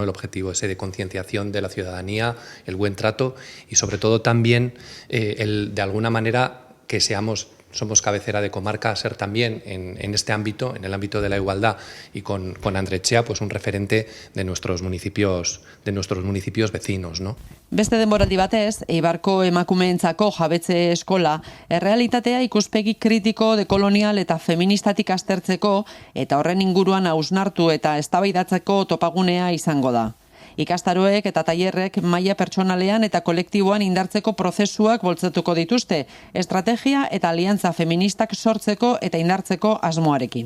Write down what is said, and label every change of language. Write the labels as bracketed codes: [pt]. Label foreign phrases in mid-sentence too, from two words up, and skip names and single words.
[es] El objetivo ese de concienciación de la ciudadanía, el buen trato y sobre todo también de alguna manera que somos cabecera de comarca, ser también en este ámbito, en el ámbito de la igualdad, y con Andretxea pues un referente de nuestros municipios vecinos, ¿no? [eu] Beste denboraldi batez, Eibarko emakumeentzako jabetze eskola errealitatea ikuspegi kritiko, dekolonial eta feministatik aztertzeko eta horren inguruan hausnartu eta eztabaidatzeko topagunea izango da. Ikastaroek eta tailerrek maila pertsonalean eta kolektiboan indartzeko prozesuak bultzatuko dituzte, estrategia eta aliantza feministak sortzeko eta indartzeko asmoarekin.